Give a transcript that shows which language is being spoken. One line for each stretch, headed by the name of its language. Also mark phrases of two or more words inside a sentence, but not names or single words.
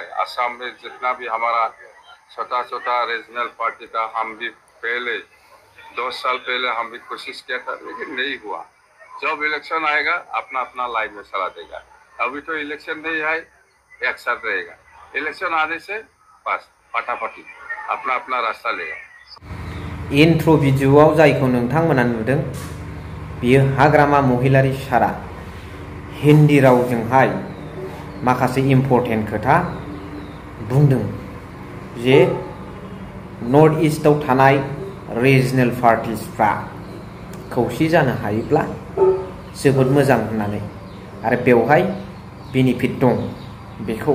Hindi: असम में जितना भी हमारा छोटा छोटा
English: regional party
Hindi: था, हम भी पहले 2 साल पहले हम भी कोशिश किया था, लेकिन नहीं हुआ। जब इलेक्शन आएगा अपना अपना लाइन में चला देगा। अभी तो इलेक्शन नहीं है, एक साथ रहेगा। इलेक्शन आने से बस फटाफटी अपना अपना रास्ता लेगा।
Bodo: इंट्रो भिडिअआव जायखौ नोंथांमोना नुदों बियो हाग्रामा महिलारि सारा हिन्दी रावजोंहाय माखासे इम्पर्टेन्ट खोथा बुंदों जे नर्थ ईस्टआव थानाय
English: regional parties
Bodo: खौसे जानो हायोब्ला जोबोद मोजां होननानै आरो बेवहाय बेनिफिट दं बेखौ।